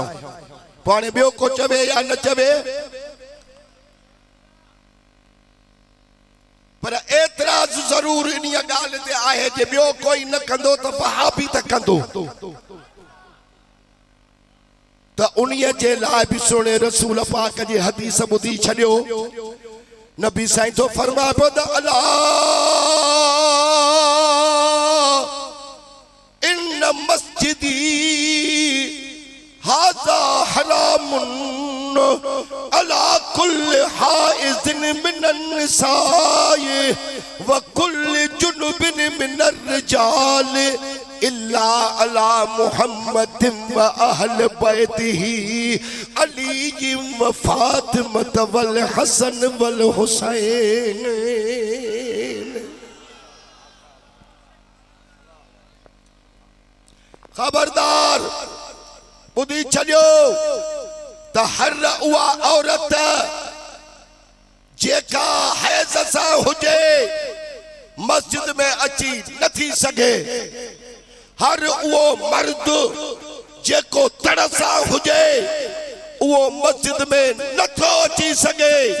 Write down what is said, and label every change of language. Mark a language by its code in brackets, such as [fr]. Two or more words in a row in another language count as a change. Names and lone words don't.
[sd] पाणे ॿियो को चवे या न चवे, पर एतिराज़ ज़रूर इन ॻाल्हि ते आहे जे ॿियो कोई न कंदो त वहाबी त कंदो। त उन्हीअ जे लाइ बि सुहिणे रसूल पाक जी हदीस ॿुधी छॾियो। नबी साईं तो फरमा पियो त [ar] ألا إن مسجدي هذا حرام على كل حائض من النساء وكل جنب من الرجال إلا على محمد وأهل بيته علي وفاطمة والحسن والحسين. [sd] खबरदार ॿुधी छॾियो त हर उहा औरत जेका हैज़ सां हुजे मस्जिद में अची नथी सघे, हर उहो मर्द जेको तड़ सां हुजे उहो मस्जिद में नथो अची सघे